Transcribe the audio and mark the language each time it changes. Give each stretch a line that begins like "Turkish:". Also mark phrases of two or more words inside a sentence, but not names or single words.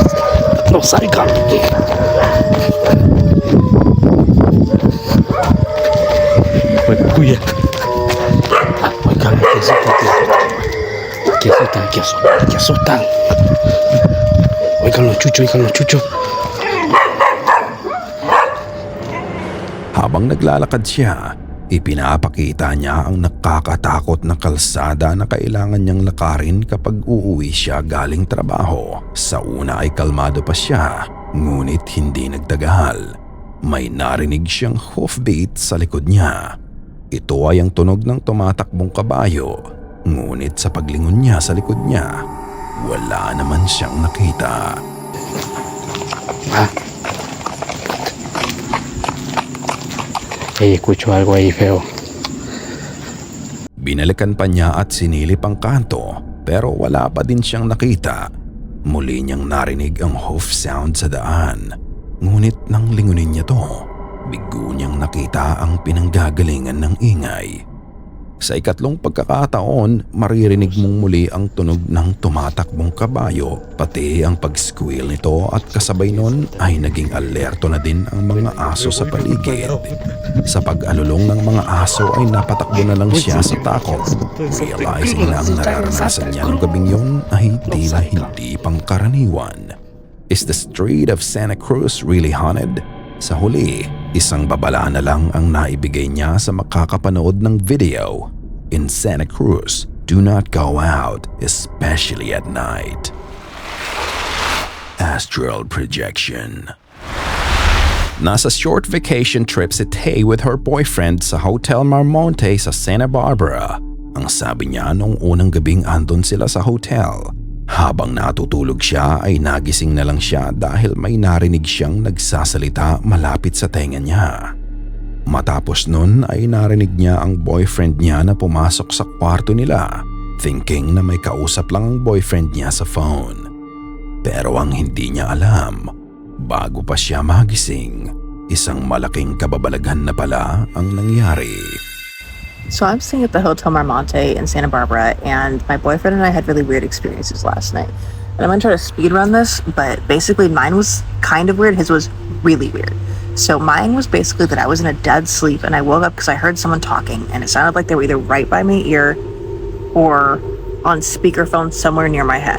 Spanish: No salgan. Pues cuida. Oigan, que asustan. Oigan los chuchos.
Filipino: Habang naglalakad siya, ipinapakita niya ang nakakatakot na kalsada na kailangan niyang lakarin kapag uuwi siya galing trabaho. Sa una ay kalmado pa siya, Ngunit hindi nagtagal. May narinig siyang hoofbeat sa likod niya. Ito ay ang tunog ng tumatakbong kabayo. Ngunit sa paglingon niya sa likod niya, wala naman siyang nakita.
Spanish: Escucho algo ahí feo.
Filipino: Binalikan pa niya at sinilip ang kanto pero wala pa din siyang nakita. Muli niyang narinig ang
English: hoof sound
Filipino: sa daan. Ngunit nang lingunin niya to, bigo niyang nakita ang pinanggagalingan ng ingay. Sa ikatlong pagkakataon, maririnig mong muli ang tunog ng tumatakbong kabayo, pati ang pag-squeal nito at kasabay nun ay naging alerto na din ang mga aso sa paligid. Sa pag-alulong ng mga aso ay napatakbo na lang siya sa takot, realizing na ang nararanasan niya ng gabing yun ay tila hindi pangkaraniwan.
English: Is the street of Santa Cruz really haunted?
Filipino: Sa huli, isang babala na lang ang naibigay niya sa makakapanood ng video.
English: In Santa Cruz, do not go out, especially at night. Astral projection.
Filipino: Nasa
English: short vacation trip
Filipino: si Tay
English: with her boyfriend
Filipino: sa Hotel Marmonte sa Santa Barbara. Ang sabi niya nung unang gabing andon sila sa hotel. Habang natutulog siya ay nagising na lang siya dahil may narinig siyang nagsasalita malapit sa tenga niya. Matapos nun ay narinig niya ang boyfriend niya na pumasok sa kwarto nila, thinking na may kausap lang ang boyfriend niya sa phone. Pero ang hindi niya alam, bago pa siya magising, isang malaking kababalaghan na pala ang nangyari.
English: So I'm staying at the Hotel Marmonte in Santa Barbara, and my boyfriend and I had really weird experiences last night. And I'm gonna try to speed run this, but basically mine was kind of weird. His was really weird. So mine was basically that I was in a dead sleep, and I woke up because I heard someone talking, and it sounded like they were either right by my ear or on speakerphone somewhere near my head.